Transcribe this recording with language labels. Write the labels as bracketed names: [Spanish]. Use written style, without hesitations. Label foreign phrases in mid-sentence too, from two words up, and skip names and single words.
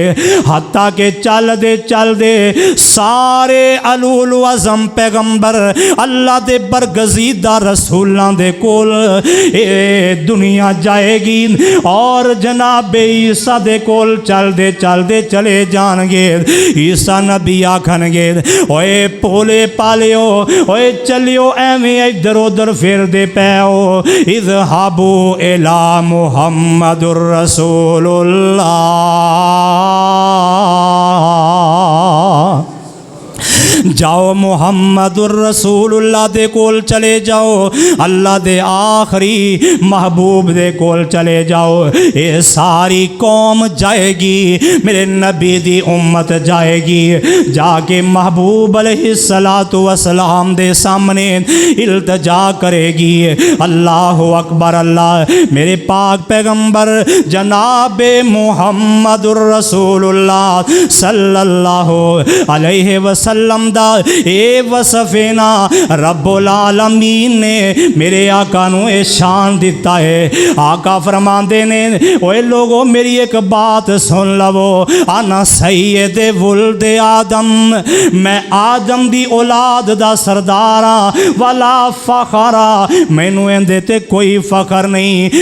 [Punjabi] حتیٰ کے چلدے سارے اولو العزم پیغمبر اللہ دے برگزیدہ رسولاں دے کول اے دنیا جائے گی اور جنابِ عیسیٰ دے کول چلدے چلے جان گے. عیسیٰ نبی آکھن گے، اوئے بھولے پالیو، اوئے چلیو ایویں ادھر ادھر پھردے پیو, [Arabic] اذهبوا إلى محمد رسول الله, [Punjabi] جاؤ محمد رسول اللہ دے کول چلے جاؤ، اللہ دے آخری محبوب دے کول چلے جاؤ. یہ ساری قوم جائے گی، میرے نبی دی امت جائے گی، جاکے محبوب [Arabic] عليه الصلاة والسلام [Punjabi] دے سامنے التجا کرے گی, [Arabic] الله أكبر [Punjabi] اللہ میرے پاک پیغمبر جنابِ محمد رسول اللہ [Arabic] صلى الله عليه وسلم [Punjabi] دا اے وصفینا رب العالمین نے میرے آقا نوں اے شان دتا ہے. آقا فرماندے نے، اوئے لوگو میری ایک بات سن لوو, [Arabic] أنا سيد ولد آدم, [Punjabi] میں آدم دی اولاد دا سردارا, [Arabic] ولا فخر [Punjabi] مینوں ایندے تے کوئی فخر نہیں.